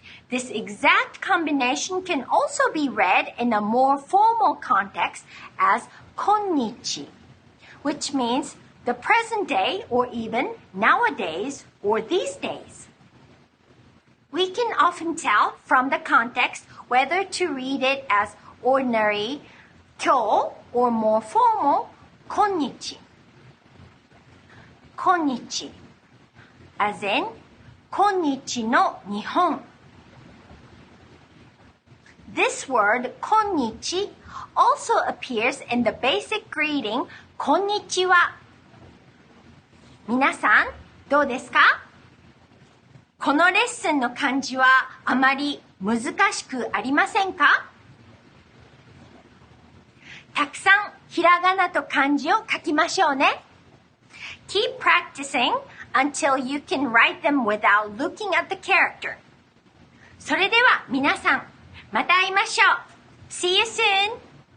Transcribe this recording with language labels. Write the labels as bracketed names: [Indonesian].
[English] This exact combination can also be read in a more formal context as 今日, which means the present day, or even nowadays or these days. We can often tell from the context whether to read it as ordinary 今日 or more formal 今日. 今日, as in 今日の日本. This word 今日 also appears in the basic greeting こんにちは. [Japanese] 皆さん、どうですか? このレッスンの漢字はあまり難しくありませんか? たくさんひらがなと漢字を書きましょうね. Keep practicing until you can write them without looking at the character. それでは皆さん、また会いましょう. See you soon!